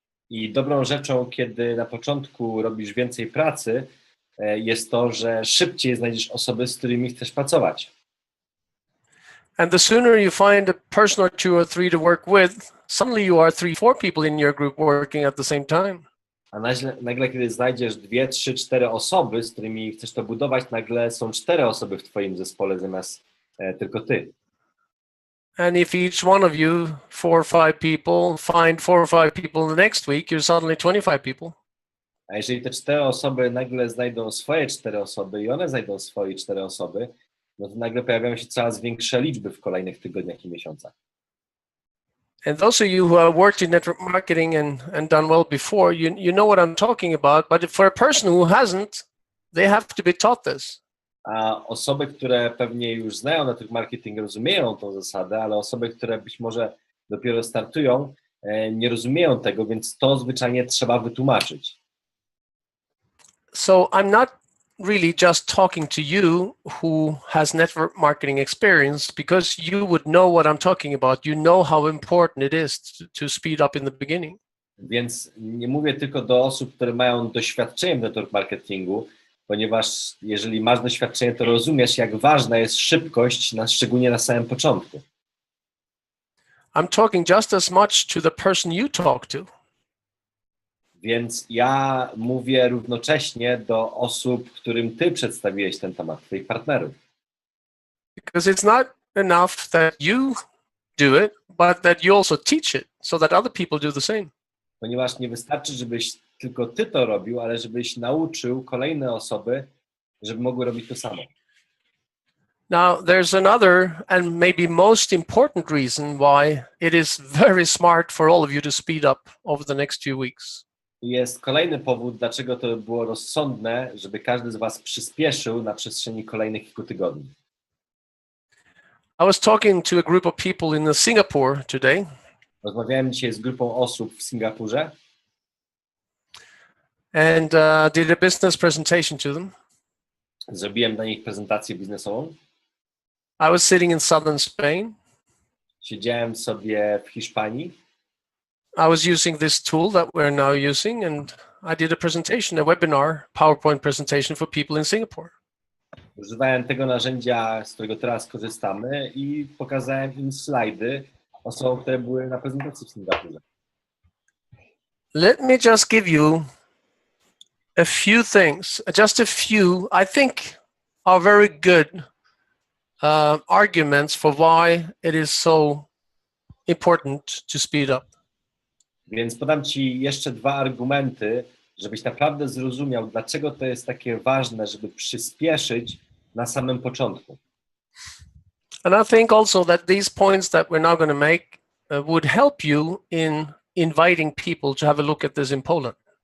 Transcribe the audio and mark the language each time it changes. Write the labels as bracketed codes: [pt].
[pl] I dobrą rzeczą, kiedy na początku robisz więcej pracy, jest to, że szybciej znajdziesz osoby, z którymi chcesz pracować. [en] And the sooner you find a person or 2 or 3 to work with, suddenly you are 3-4 people in your group working at the same time. [pl] A nagle, kiedy znajdziesz 2, 3, 4 osoby, z którymi chcesz to budować, nagle są 4 osoby w twoim zespole zamiast tylko ty. [en] And if each one of you, 4 or 5 people, find 4 or 5 people the next week, you're suddenly 25 people. [pl] A jeżeli te 4 osoby nagle znajdą swoje 4 osoby i one znajdą swoje 4 osoby, no to nagle pojawiają się coraz większe liczby w kolejnych tygodniach i miesiącach. [en] And those of you who have worked in network marketing and done well before, you know what I'm talking about, but for a person who hasn't, they have to be taught this. [pl] A osoby, które pewnie już znają network marketing, rozumieją tą zasadę, ale osoby, które być może dopiero startują, nie rozumieją tego, więc to zwyczajnie trzeba wytłumaczyć. [en] So I'm not really just talking to you who has network marketing experience, because you would know what I'm talking about. You know how important it is to speed up in the beginning. [pl] Więc nie mówię tylko do osób, które mają doświadczenie w network marketingu, ponieważ jeżeli masz doświadczenie, to rozumiesz, jak ważna jest szybkość, szczególnie na samym początku. [en] I'm talking just as much to the person you talk to. [pl] Więc ja mówię równocześnie do osób, którym ty przedstawiłeś ten temat, twoich partnerów. [en] Because it's not enough that you do it, but that you also teach it so that other people do the same. [pl] Ponieważ nie wystarczy, żebyś tylko ty to robił, ale żebyś nauczył kolejne osoby, żeby mogły robić to samo. [en] Now, there's another and maybe most important reason why it is very smart for all of you to speed up over the next few weeks. [pl] Jest kolejny powód, dlaczego to było rozsądne, żeby każdy z was przyspieszył na przestrzeni kolejnych kilku tygodni. [en] I was talking to a group of people in Singapore today, [pl] Rozmawiałem dzisiaj z grupą osób w Singapurze [en] and did a business presentation to them. [pl] Zrobiłem dla nich prezentację biznesową. [en] I was sitting in southern Spain. [pl] Siedziałem sobie w Hiszpanii. [en] I was using this tool that we're now using, and I did a presentation, a webinar, PowerPoint presentation for people in Singapore. [pl] Używałem tego narzędzia, z którego teraz korzystamy, i pokazałem im slajdy osobom, które były na prezentacji w Singapurze. [en] Let me just give you a few things, just a few, I think, are very good arguments for why it is so important to speed up. [pl] Więc podam ci jeszcze dwa argumenty, żebyś naprawdę zrozumiał, dlaczego to jest takie ważne, żeby przyspieszyć na samym początku. [en] And I think also that these points that we're now going to make would help you in inviting people to have a look at this in Poland.